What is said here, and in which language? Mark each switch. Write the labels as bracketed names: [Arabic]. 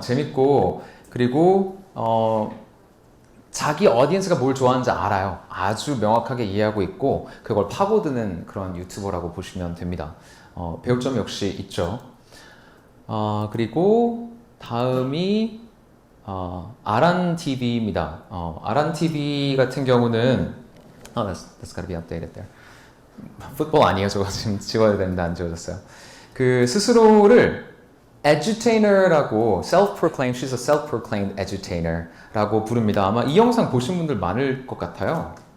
[Korean] 재밌고 그리고 자기 어디언스가 뭘 좋아하는지 알아요. 아주 명확하게 이해하고 있고 그걸 파고드는 그런 유튜버라고 보시면 됩니다. 배울 점 역시 있죠. 그리고 다음이 아란TV입니다. 아란TV 같은 경우는 [English] that's gotta be updated there. [Korean] 풋볼 아니에요. 저거 지금 지워야 되는데 안 지워졌어요. 그 스스로를 edutainer라고 self-proclaimed, [English] she's a self-proclaimed [Korean] edutainer라고 부릅니다. 아마 이 영상 보신 분들 많을 것 같아요.